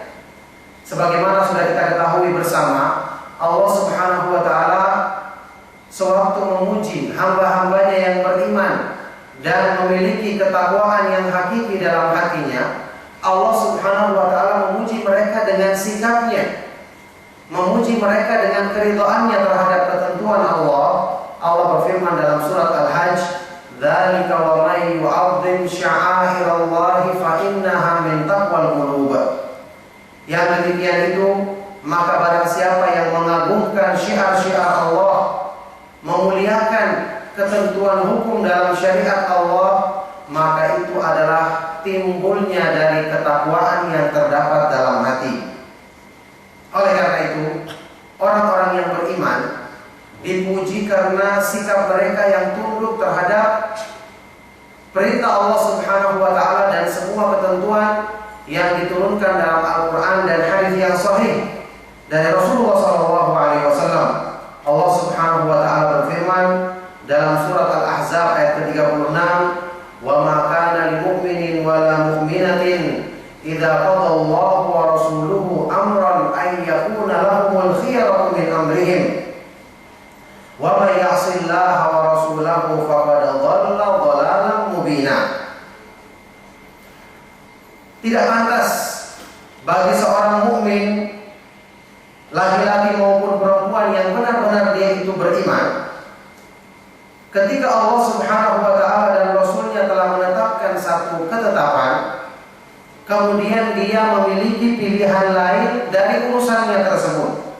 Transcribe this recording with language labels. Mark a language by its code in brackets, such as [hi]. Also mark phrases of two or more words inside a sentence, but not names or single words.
[id] Sebagaimana sudah kita ketahui bersama, Allah [ar] سبحانه وتعالى [id] sewaktu memuji hamba-hambanya yang beriman dan memiliki ketakwaan yang hakiki dalam hatinya, Allah [ar] سبحانه وتعالى [id] memuji mereka dengan sikapnya, memuji mereka dengan keridhaannya terhadap ketentuan Allah. Allah berfirman dalam surat Al-Hajj, [ar] "ذلك ومن يعظم شعائر الله فإنها من تقوى القلوب." [id] Yang demikian itu, maka barang siapa yang mengagungkan syiar-syiar Allah, memuliakan ketentuan hukum dalam syariat Allah, maka itu adalah timbulnya dari ketakwaan yang terdapat dalam hati. Oleh karena itu, orang-orang yang beriman dipuji karena sikap mereka yang tunduk terhadap perintah Allah [ar] سبحانه وتعالى [id] dan semua ketentuan yang diturunkan dalam Al-Qur'an dan hadis yang sahih dari Rasulullah SAW. Allah [ar] سبحانه وتعالى [id] berfirman dalam surat Al-Ahzab ayat ke-36, [ar] "وما كان لمؤمن ولا مؤمنة إذا قضى الله ورسوله أمرا أن يكون لهم الخيرة من أمرهم ومن يعص الله ورسوله فقد ضل ضلالا مبينا." [id] Tidak pantas bagi seorang mukmin, laki-laki maupun perempuan yang benar-benar dia itu beriman, ketika Allah [ar] سبحانه وتعالى [id] dan Rasulnya telah menetapkan satu ketetapan, kemudian dia memiliki pilihan lain dari urusannya tersebut.